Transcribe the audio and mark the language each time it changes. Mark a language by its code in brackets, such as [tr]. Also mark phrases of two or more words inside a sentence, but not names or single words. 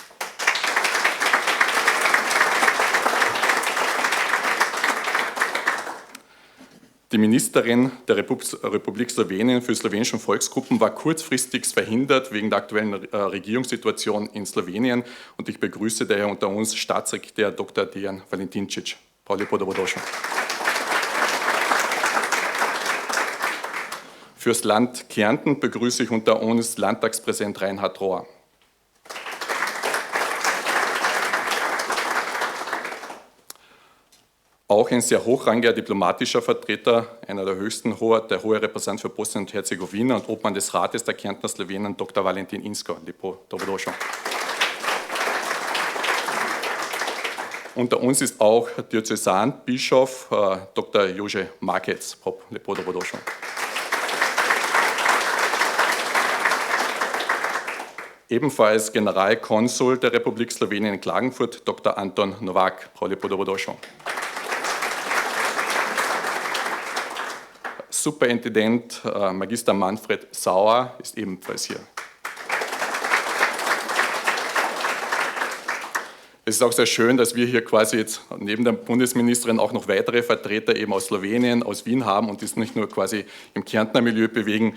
[de] Die Ministerin der Republik Slowenien für slowenische Volksgruppen war kurzfristig verhindert wegen der aktuellen Regierungssituation in Slowenien und ich begrüße daher unter uns Staatssekretär Dr. Dejan Valentincic. [sl] Prav lepo, da dobrodošel. [de] Fürs Land Kärnten begrüße ich unter uns Landtagspräsident Reinhard Rohr. Auch ein sehr hochrangiger diplomatischer Vertreter, einer der höchsten, der hohe Repräsentant für Bosnien und Herzegowina und Obmann des Rates der Kärntner Slowenen, Dr. [sl] Valentin Inzko. Lepo, dobrodošel. [de] Unter uns ist auch Diözesanbischof Dr. [sl] Jože Markec. Lepo, dobrodošel. [de] Ebenfalls Generalkonsul der Republik Slowenien in Klagenfurt, Dr. Anton Novak. [sl] Lepo, dobrodošel. [de] Superintendent Magister Manfred Sauer ist ebenfalls hier. Es ist auch sehr schön, dass wir hier quasi jetzt neben der Bundesministerin auch noch weitere Vertreter eben aus Slowenien, aus Wien haben und das nicht nur quasi im Kärntner Milieu bewegen.